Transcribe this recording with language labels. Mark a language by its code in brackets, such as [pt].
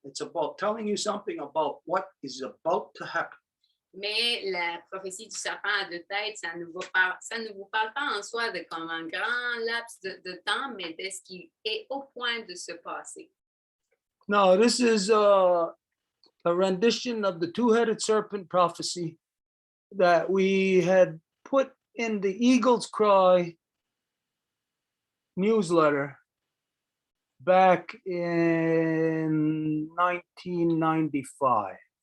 [en] It's about telling you something about what is about to happen. [fr] Mais la prophétie du serpent à 2 têtes, ça ne vous parle pas en soi de comme un grand laps de temps, mais de ce qui est au point de se passer. [en] No, this is a rendition of the 2-headed serpent prophecy that we had put in the Eagle's Cry newsletter back in 1995.